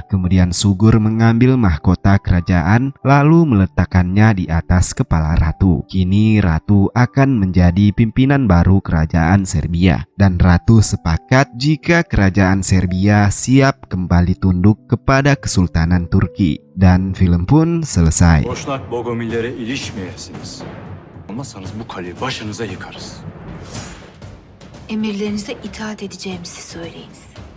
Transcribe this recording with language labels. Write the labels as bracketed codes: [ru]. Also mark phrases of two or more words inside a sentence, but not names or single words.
[id] Kemudian Sugur mengambil mahkota kerajaan lalu meletakkannya di atas kepala Ratu. Kini Ratu akan menjadi pimpinan baru kerajaan Serbia. Dan Ratu sepakat jika kerajaan Serbia siap kembali tunduk kepada Kesultanan Turki. Dan film pun selesai. [tr] Boşnak Bogomillere ilişmeyesiniz. Olmazsanız bu kaleyi başınıza yıkarız. Emirlerinize itaat edeceğimizi söyleyiniz.